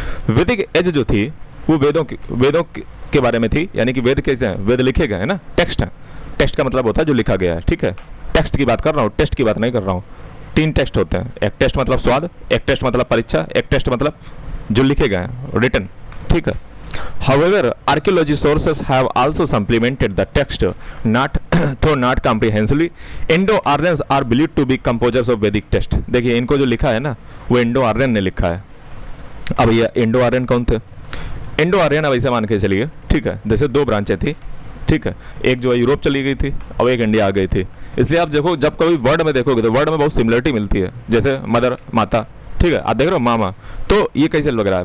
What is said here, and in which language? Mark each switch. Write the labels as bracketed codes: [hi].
[hi] वैदिक एज जो थी वो वेदों के बारे में थी। यानी कि वेद कैसे हैं, वेद लिखे गए हैं ना, टेक्स्ट है। टेक्स्ट का मतलब होता है जो लिखा गया है, ठीक है। टेक्स्ट की बात कर रहा हूँ, टेस्ट की बात नहीं कर रहा हूँ। 3 टेक्स्ट होते हैं। एक टेस्ट मतलब स्वाद, एक टेस्ट मतलब परीक्षा, एक टेस्ट मतलब जो लिखे गए हैं, रिटन, ठीक है। [en] However, archaeology sources have also supplemented the text, not comprehensively. Indo-Aryans are believed to be composers of Vedic text. [hi] देखिए, इनको जो लिखा है ना वो इंडो-आर्यन ने लिखा है। अब ये इंडो-आर्यन कौन थे? इंडो-आर्यन अब ऐसे मान के चलिए, ठीक है, जैसे 2 ब्रांचें थी, ठीक है। एक जो है यूरोप चली गई थी और एक इंडिया आ गई थी। इसलिए आप देखो, जब कभी वर्ड में देखोगे तो वर्ड में बहुत सिमिलरिटी मिलती है। जैसे मदर, माता, ठीक है, आप देख रहे हो मामा, तो ये कैसे लग रहा है।